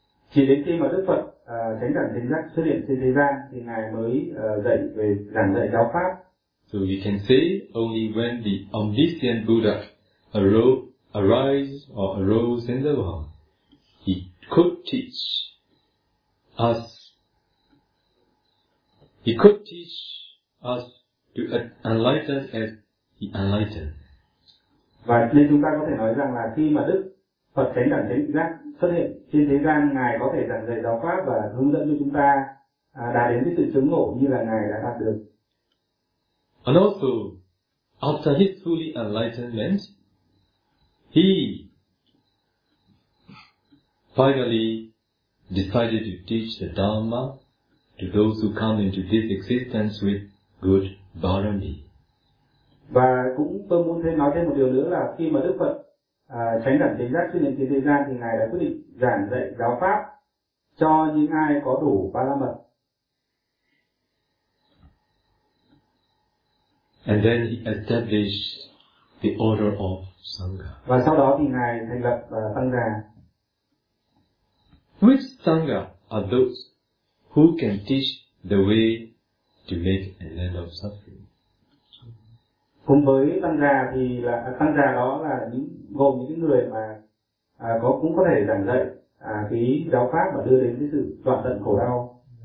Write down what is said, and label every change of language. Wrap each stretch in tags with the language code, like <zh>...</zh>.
<vi>Chỉ đến khi mà Đức Phật chánh đẳng chánh giác xuất hiện trên thế gian thì ngài mới dạy về giảng dạy giáo pháp.</vi> <en>So you can say only when the omniscient Buddha arose in the world, he could teach us. He could teach us to enlighten as he enlightened.</en> <vi>Và nên chúng ta có thể nói rằng là khi mà Đức Phật chánh đẳng chánh giác xuất hiện trên thế gian, ngài có thể giảng dạy giáo pháp và hướng dẫn cho chúng ta đạt đến cái sự chứng ngộ như là ngài đã đạt được.</vi> <en>And also, after his fully enlightenment, he finally decided to teach the Dhamma to those who come into this existence with good bharami.</en> <vi>Và cũng tôi muốn thêm nói thêm một điều nữa là khi mà Đức Phật chánh đẳng chánh giác xuất hiện trên thế gian thì ngài đã quyết định giảng dạy giáo pháp cho những ai có đủ ba la mật.</vi> <en>And then he established the order of sangha.</en> <vi>Và sau đó thì ngài thành lập tăng già.</vi> <en>Which sangha are those who can teach the way to make an end of suffering.</en> <vi>Cùng với tăng già thì là tăng già đó là những gồm những người mà có cũng có thể giảng dạy cái giáo pháp và đưa đến cái sự đoạn tận khổ đau.</vi>